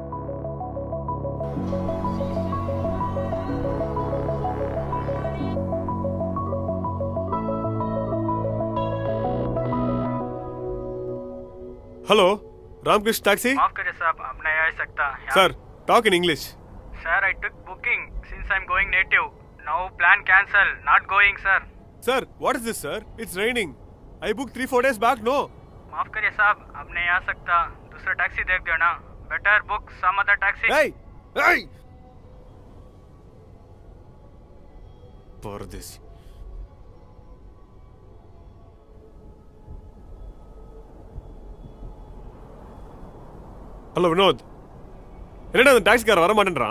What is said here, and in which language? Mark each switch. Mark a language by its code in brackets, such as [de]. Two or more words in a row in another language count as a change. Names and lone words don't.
[hi] हेलो, रामकृष्ण टैक्सी। माफ करिए साहब, अब नहीं आ सकता। [en] Sir, talk in English. Sir, I took booking since I'm going native. Now plan cancel, not going, sir. Sir, what is this, sir? It's raining. I booked 3-4 days back. No. [hi] माफ करिए साहब, अब नहीं आ सकता. दूसरा टैक्सी देख दो ना. [en] Better book some other taxi. [ta] ஏய் ஏய் பரதேசி. ஹலோ வினோத், என்னடா அந்த டாக்ஸிக்காரன் வர மாட்டேன்றான்?